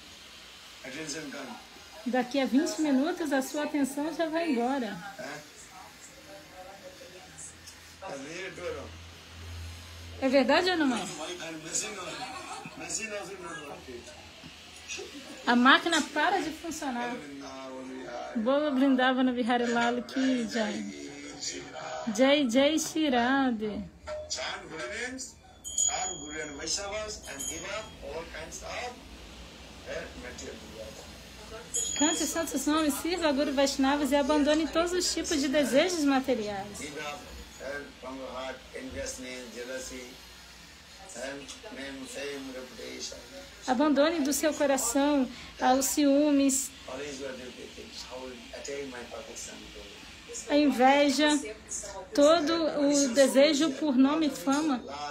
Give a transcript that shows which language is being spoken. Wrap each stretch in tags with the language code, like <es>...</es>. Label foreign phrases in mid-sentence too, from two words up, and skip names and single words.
<pt>Daqui a 20 minutos a sua atenção já vai embora. É verdade ou não é? A máquina para de funcionar.</pt> <hi>बोलो वृन्दावन विहारी लाल की जय. जय जय श्री राधे.</hi> <pt>Cante os santos nomes, sirva a Guru Vaishnavas e abandone todos os tipos de desejos materiais. Abandone do seu coração os ciúmes, a inveja, todo o desejo por nome e fama.</pt>